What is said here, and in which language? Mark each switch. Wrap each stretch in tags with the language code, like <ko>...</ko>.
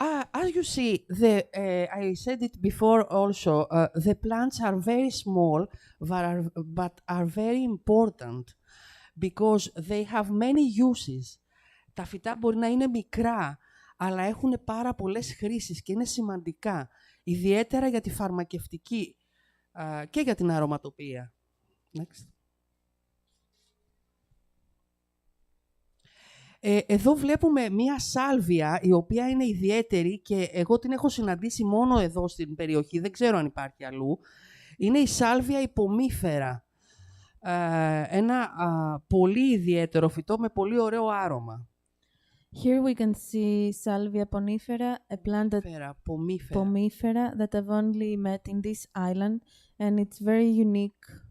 <en>As you see, I said it before also, the plants are very small, but are very important, because they have many uses.</en> <el>Τα φυτά μπορεί να είναι μικρά, αλλά έχουν πάρα πολλές χρήσεις και είναι σημαντικά, ιδιαίτερα για τη φαρμακευτική και για την αρωματοποιία.</el> <en>Next.</en> <el>Εδώ βλέπουμε μία σάλβια, η οποία είναι ιδιαίτερη και εγώ την έχω συναντήσει μόνο εδώ στην περιοχή, δεν ξέρω αν υπάρχει αλλού. Είναι η σάλβια υπομύφερα. Ένα πολύ ιδιαίτερο φυτό με πολύ ωραίο άρωμα.</el> <en>Here we can see Salvia pomifera, a plant pomifera that I've only met in this island, and it's very unique.</en>